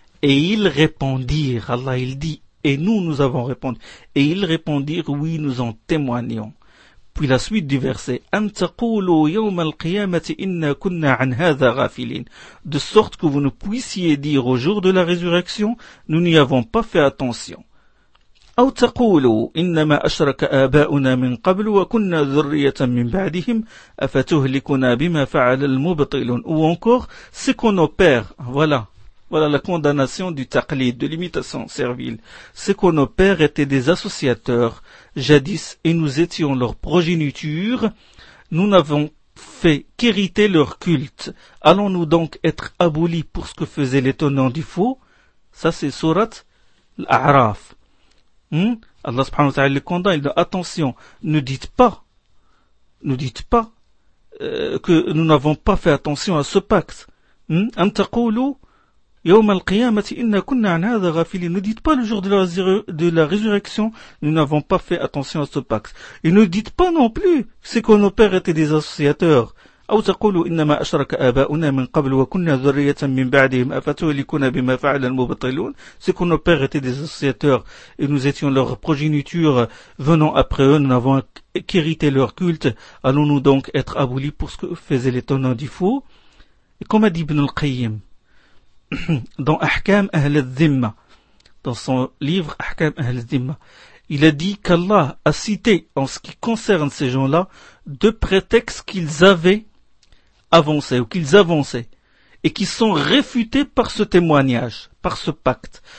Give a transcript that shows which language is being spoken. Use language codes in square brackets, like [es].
[fr] Et ils répondirent, Allah il dit, et nous avons répondu, et ils répondirent, oui, nous en témoignons. Puis la suite du verset, [ar] Antaqulu yawm al-qiyamati inna kunna an hadha ghafilin, [fr] de sorte que vous ne puissiez dire au jour de la résurrection, nous n'y avons pas fait attention. [ar] أو تقولوا إنما أشرك آباؤنا من قبل وكنا ذرية من بعدهم أفتهلكنا بما فعل المبطلون. [fr] Ou encore, c'est que nos pères, voilà la condamnation du taqlid, de l'imitation servile, c'est que nos pères étaient des associateurs jadis et nous étions leur progéniture, nous n'avons fait qu'hériter leur culte, allons-nous donc être abolis pour ce que faisait l'étonnant du faux? Ça c'est Surat l'A'raf. Allah subhanahu wa ta'ala le condamne, il dit attention, ne dites pas que nous n'avons pas fait attention à ce pacte. [ar] Antaqulu yawm al-qiyamati inna kunna 'an hadha ghafilin, [fr] ne dites pas le jour de la résurrection, nous n'avons pas fait attention à ce pacte. Et ne dites pas non plus c'est que nos pères étaient des associateurs. [ar] أو تقول إنما أشرك آباؤنا من قبل وكنا ذرية من بعدهم أفتهلكنا بما فعل المبطلون. [fr] C'est que nos pères étaient des associateurs et nous étions leur progéniture venant après eux, nous n'avons qu'hérité leur culte, allons-nous donc être abolis pour ce que faisaient les tenants du faux? Et comme a dit Ibn al-Qayyim dans Ahkam Ahl al-Dhimma, dans son livre Ahkam Ahl al-Dhimma, il a dit qu'Allah a cité en ce qui concerne ces gens-là deux prétextes qu'ils avaient avancés ou qu'ils avançaient et qui sont réfutés par ce témoignage, par ce pacte.